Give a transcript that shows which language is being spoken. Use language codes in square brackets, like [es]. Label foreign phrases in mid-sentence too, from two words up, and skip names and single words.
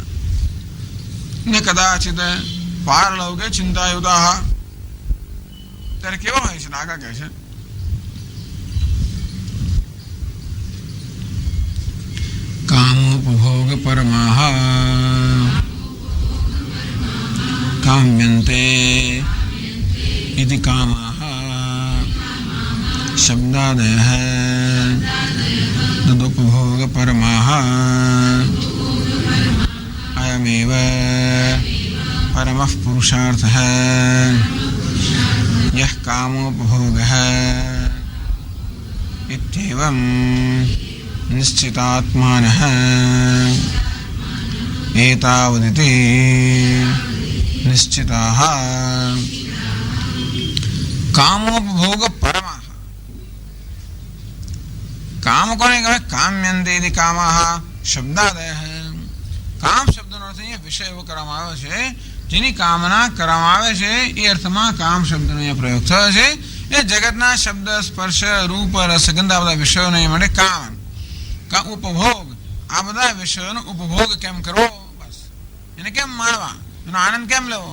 [gu] ને કદાચિત [sa] પારલૌકે ચિંતાયુતા, [gu] ત્યારે કેવો હોય છે? આગળ કહે છે [sa] કામોપભોગ પરમાહ કામ્યન્તે इति कामाः शब्दादयः तदुपभोगपरमाः अयमेव परमः पुरुषार्थः यः कामोपभोगः इत्येवं निश्चितात्मानः एतावदिति निश्चिताः कामोपभोगपरमाः. [gu] કામ કોને કહે? [sa] काम्यन्ते इति कामाः शब्दादयः. [gu] કામ શબ્દનો અર્થ અહીંયા વિષય એવો કરવામાં આવે છે જેની કામના કરવામાં આવે છે, એ અર્થમાં કામ શબ્દનો અહીંયા પ્રયોગ થયો છે. એ જગતના શબ્દ, સ્પર્શ, રૂપ, રસ, ગંધ આ બધા વિષયોને એ માટે કામ. ઉપભોગ, આ બધા વિષયોનો ઉપભોગ કેમ કરવો, બસ એને કેમ માણવા, એનો આનંદ કેમ લેવો.